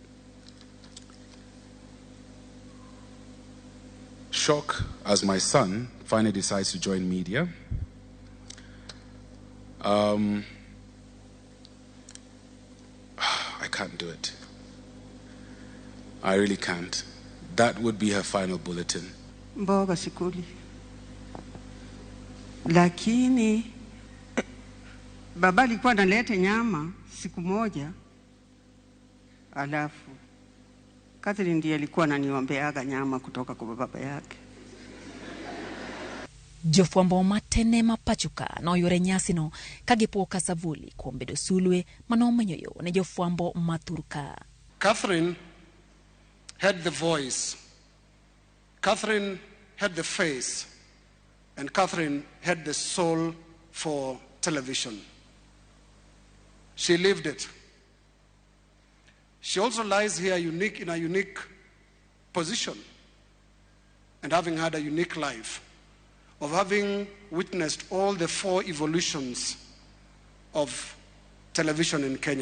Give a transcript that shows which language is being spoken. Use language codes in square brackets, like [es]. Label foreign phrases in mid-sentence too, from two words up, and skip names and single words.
[en] Shock as my son finally decides to join media. I can't do it. I really can't. That would be her final bulletin. [sw] Mboga sikuli. Lakini baba alikuwa analeta nyama siku moja. Alafu Catherine ndiye alikuwa ananiombeaga nyama kutoka kwa baba yake. [luo] Jofwambo matene mapachuka no yore nyasi no kagipo Kasavuli kuom bedo sulwe mano menyoyo ne jofwambo maturka. [en] Catherine had the voice, Catherine had the face, and Catherine had the soul for television. She lived it. She also lies here in a unique position and having had a unique life, of having witnessed all the 4 evolutions of television in Kenya.